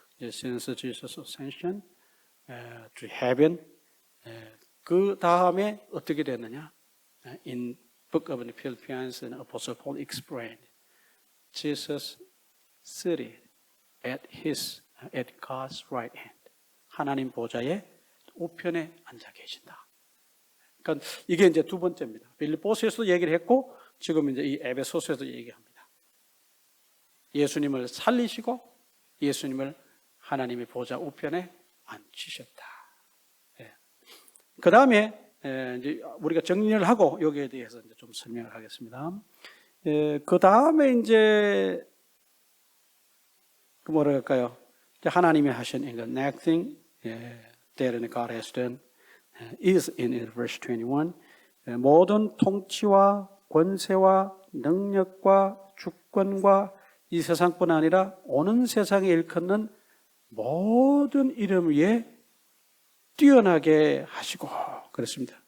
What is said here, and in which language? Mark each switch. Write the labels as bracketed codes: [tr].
[en] Since Jesus ascension to heaven, [ko] 그 다음에 어떻게 됐느냐? [en] In book of the Philippians, and Apostle Paul explained, Jesus seated at God's right hand. [ko] 하나님 보좌의 우편에 앉아 계신다. 그러니까 이게 이제 두 번째입니다. 빌립보서에서도 얘기를 했고 지금 이제 이 에베소서에서도 얘기합니다. 예수님을 살리시고 예수님을 하나님의 보좌 우편에 앉히셨다. 그 다음에 이제 우리가 정리를 하고 여기에 대해서 이제 좀 설명을 하겠습니다. 그 다음에 이제 뭐라 할까요? 하나님이 하신 [en] the next thing that God has done is in verse 21. [ko] 모든 통치와 권세와 능력과 주권과 이 세상뿐 아니라 오는 세상에 일컫는 모든 이름 위에 뛰어나게 하시고 그렇습니다.